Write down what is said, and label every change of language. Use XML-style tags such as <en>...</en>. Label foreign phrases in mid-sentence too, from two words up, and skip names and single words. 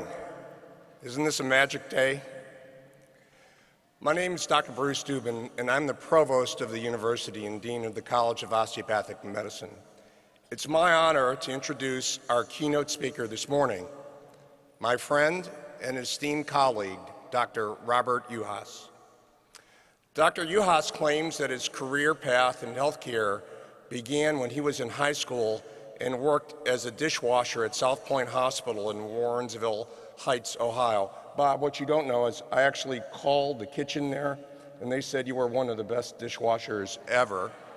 <en>Isn't this a magic day? My name is Dr. Bruce Dubin, and I'm the provost of the university and dean of the College of Osteopathic Medicine. It's my honor to introduce our keynote speaker this morning, my friend and esteemed colleague, Dr. Robert Uhas. Dr. Uhas claims that his career path in healthcare began when he was in high school and worked as a dishwasher at South Point Hospital in Warrensville Heights, Ohio. Bob, what you don't know is I actually called the kitchen there, and they said you were one of the best dishwashers ever.</en>